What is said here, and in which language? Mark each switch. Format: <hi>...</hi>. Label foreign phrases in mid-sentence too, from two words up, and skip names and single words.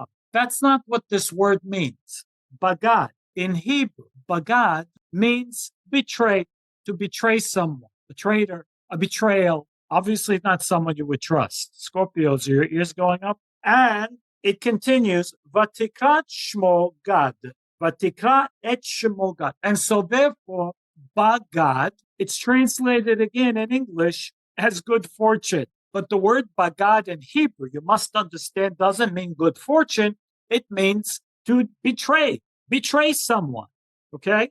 <en>That's not what this word means. Bagad. In Hebrew, bagad means betray, to betray someone, a traitor, a betrayal. Obviously not someone you would trust. Scorpios, are your ears going up? And it continues,</en> <he>ותקרא שמו גד. ותקרא את שמו גד.</he> <en>And so therefore, Bagad, it's translated again in English as good fortune. But the word Bagad in Hebrew, you must understand, doesn't mean good fortune. It means to betray someone, okay?</en>